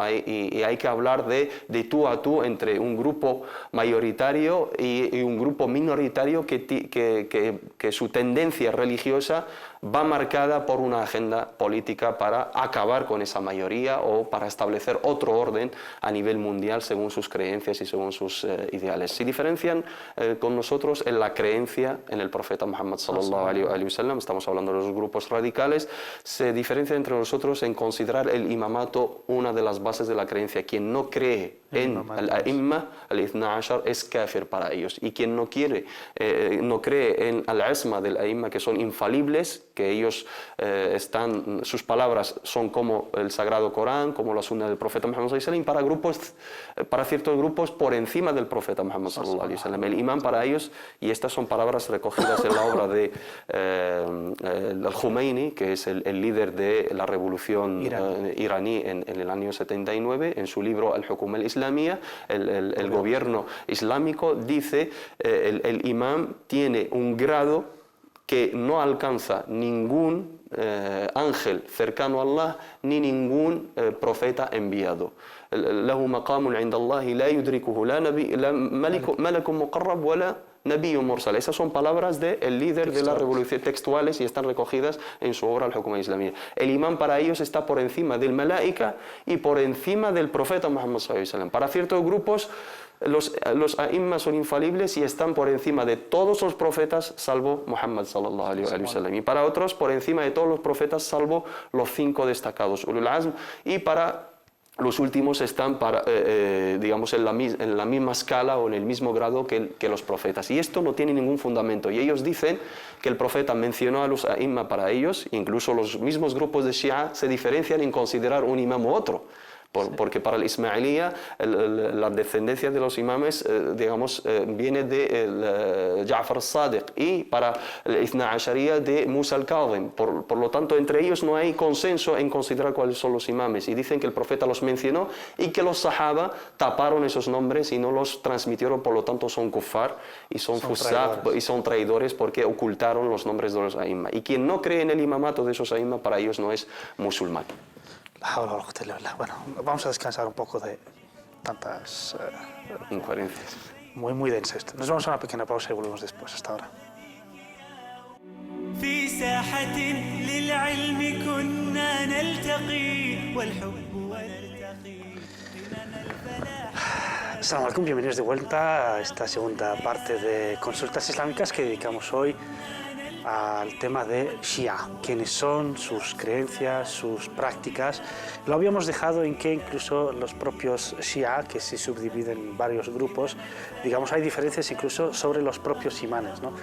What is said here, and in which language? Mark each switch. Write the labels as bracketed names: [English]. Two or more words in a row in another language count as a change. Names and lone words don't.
[Spanish] Y hay que hablar de tú a tú entre un grupo mayoritario y un grupo minoritario que su tendencia religiosa va marcada por una agenda política para acabar con esa mayoría o para establecer otro orden a nivel mundial según sus creencias y según sus ideales. Se diferencian con nosotros en la creencia en el profeta Muhammad [Arabic] صلى الله عليه وسلم. [Spanish] Estamos hablando de los grupos radicales. Se diferencia entre nosotros en considerar el imamato una de las bases de la creencia. Quien no cree en [Arabic] الأئمة الاثنا عشر, [Spanish] es kafir para ellos. Y quien no cree en al-asma del a'imma, que son infalibles, que ellos sus palabras son como el Sagrado Corán, como la Sunna del profeta Muhammad [Arabic] صلى الله عليه وسلم, [Spanish] para ciertos grupos por encima del profeta Muhammad [Arabic] صلى الله عليه وسلم. [Spanish] El imán para ellos, y estas son palabras recogidas en la obra de al-Khomeini, que es el líder de la revolución iraní en el año 79, en su libro Al-Hukuma al-Islamiyya, el gobierno islámico, dice el imán tiene un grado que no alcanza ningún ángel cercano a Allah ni ningún profeta enviado. [Arabic] له مقام عند الله لا يدركه لا ملك مقرب ولا نبي مرسل. [Spanish] Esas son palabras del líder de la revolución, textuales, y están recogidas en su obra Al-Hukuma al-Islamiyya. El imán para ellos está por encima del malaika y por encima del profeta Muhammad [Arabic] صلى الله عليه وسلم. [Spanish] Para ciertos grupos los a'immas son infalibles y están por encima de todos los profetas salvo Muhammad [Arabic] صلى الله عليه وسلم, [Spanish] y para otros por encima de todos los profetas salvo los 5 destacados [Arabic] أولو العزم, [Spanish] y para los últimos están digamos en la misma escala o en el mismo grado que los profetas. Y esto no tiene ningún fundamento. Y ellos dicen que el profeta mencionó a los a'imma para ellos, incluso los mismos grupos de Shia se diferencian en considerar un imam u otro. Porque para el Ismailía la descendencia de los imames digamos viene de Ja'far al-Sadiq, y para el Ithna Asharía de Musa al-Kadhim. Por lo tanto, entre ellos no hay consenso en considerar cuáles son los imames, y dicen que el profeta los mencionó y que los sahaba taparon esos nombres y no los transmitieron. Por lo tanto, son kuffar y son fusaq y son traidores porque ocultaron los nombres de los a'imma. Y quien no cree en el imamato de esos a'imma, para ellos no es musulmán. Bueno, vamos a descansar un poco de tantas incoherencias. Muy denso esto. Nos vamos a una pequeña pausa y volvemos después. Hasta ahora. [Arabic] في ساحة للعلم كنا نلتقي والحب سلام عليكم, [Spanish] bienvenidos de vuelta a esta segunda parte de Consultas Islámicas que dedicamos hoy al tema de Shia, quiénes son, sus creencias, sus prácticas. Lo habíamos dejado en que incluso los propios Shia, que se subdividen en varios grupos, digamos, hay diferencias incluso sobre los propios imanes, ¿no?